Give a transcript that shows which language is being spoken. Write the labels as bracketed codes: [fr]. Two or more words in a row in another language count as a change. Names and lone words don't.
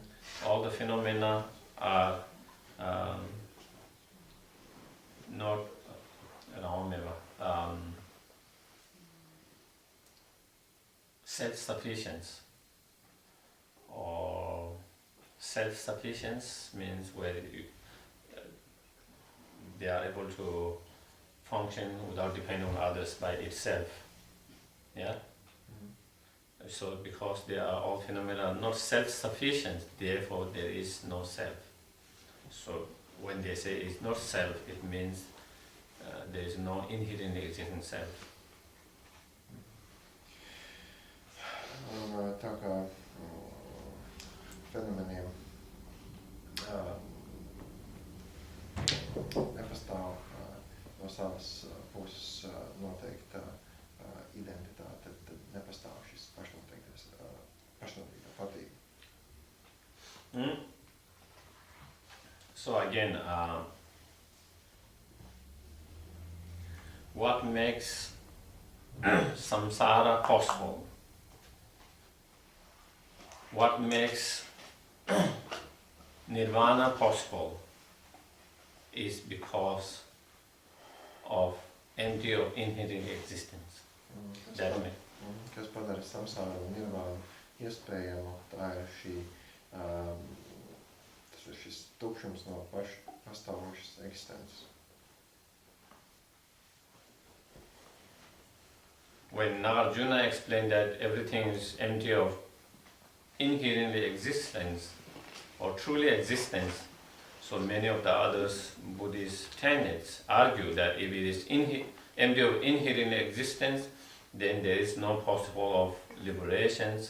[en] All the phenomena are not self-sufficiency, or self-sufficiency means where they are able to function without depending on others by itself. Yeah? So because they are all phenomena not self-sufficient, therefore there is no self. So when they say it's not self, it means there is no inherently existing self. [lv] Un tā kā fenomeniem nepastāv no savas puses noteikta identitāte, tad nepastāv šis pašnoteiktā patība. [en] So again, what makes samsara possible? What makes nirvana possible is because of empty of inherent existence. [lv] Kas padara samsāru un nirvānu iespējamu, tā ir šis tukšums no pastāvošas eksistences. [en] when Nagarjuna explained that everything is empty of inherently existence or truly existence, so many of the others Buddhist tenets argue that if it is empty of inherent existence, then there is no possible of liberations.